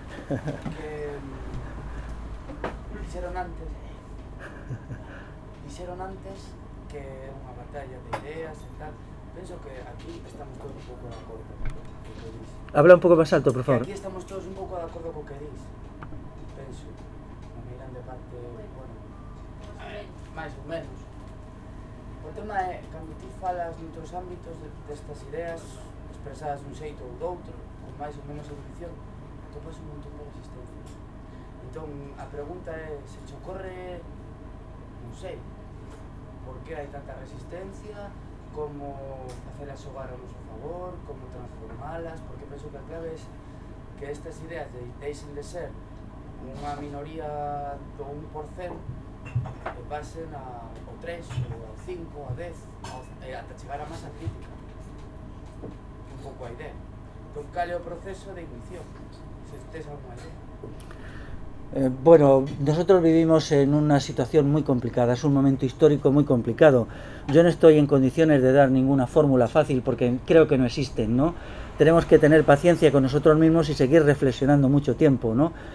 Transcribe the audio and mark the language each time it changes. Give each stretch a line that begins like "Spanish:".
Spanish: Dijeron antes que una batalla de ideas y tal. Pienso que aquí estamos todos un poco de acuerdo con lo que dices. Habla un poco más alto, por favor. Aquí estamos todos un poco de acuerdo con lo que dices. Pienso. Una gran parte, bueno, más o menos.
Galician: O tema é, cando ti falas noutros ámbitos destas ideas expresadas dun xeito ou doutro, con máis ou menos evolución, atopas un montón de resistencia. Entón, a pregunta é, se te ocorre, non sei, por que hai tanta resistencia, como facer a xogar a noso favor, como transformalas, porque penso que a clave é que estas ideas deixen de ser unha minoría do 1%, que pasen ao 3, ao 5, ao 10, ata chegar á masa crítica. Un pouco a idea. Entón, cal é o proceso de ignición? Se tes algunha idea.
Spanish: Bueno, nosotros vivimos en una situación muy complicada, es un momento histórico muy complicado. Yo no estoy en condiciones de dar ninguna fórmula fácil porque creo que no existen, ¿no? Tenemos que tener paciencia con nosotros mismos y seguir reflexionando mucho tiempo, ¿no?